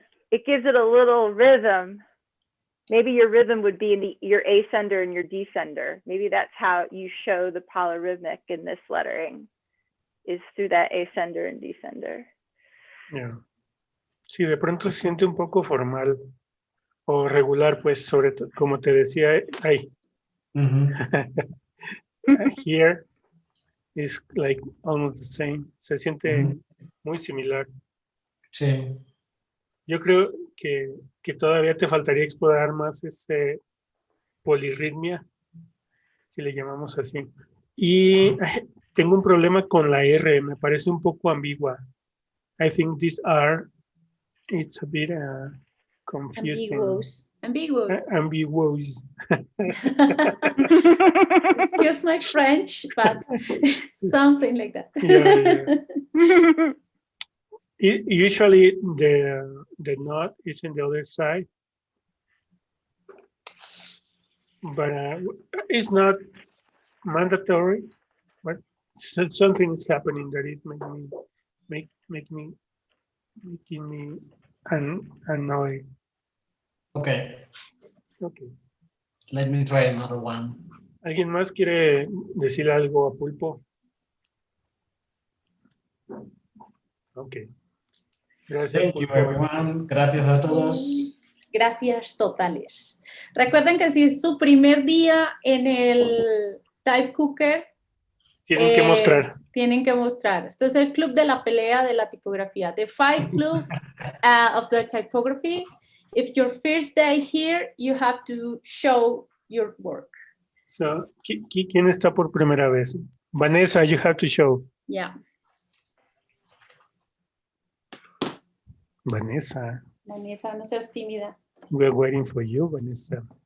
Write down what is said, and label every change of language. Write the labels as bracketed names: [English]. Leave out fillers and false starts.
[English] It gives it a little rhythm. Maybe your rhythm would be in your ascender and your descender. Maybe that's how you show the polyrhythmic in this lettering, is through that ascender and descender. Yeah. [Spanish] Sí, de pronto se siente un poco formal o regular, pues, sobre todo, como te decía, ahí. Mm-hmm. [English] Here, is like almost the same. [Spanish] Se siente muy similar. Sí. Yo creo que todavía te faltaría explorar más ese polirritmia, si le llamamos así. Y tengo un problema con la R, me parece un poco ambigua. [English] I think this R, it's a bit confusing. Ambiguous. Ambiguous. Excuse my French, but something like that. Yeah. Usually the knot is in the other side, but it's not mandatory. But something is happening that is making me annoyed. Okay. Okay. Let me try another one. [Spanish] ¿Alguien más quiere decirle algo a Pulpo? Okay. Gracias. [English] Thank you, Pulpo. everyone. [Spanish] Gracias a todos. Gracias totales. Recuerden que si es su primer día en el TypeCooker, Tienen que mostrar. Tienen que mostrar. Este es el club de la pelea de la tipografía. [English] The Fight Club of the Typography. If your first day here, you have to show your work. [Spanish] So, ¿quién está por primera vez? [English] Vanessa, you have to show. Yeah. Vanessa. [Spanish] Vanessa, no seas tímida. [English] We're waiting for you, Vanessa.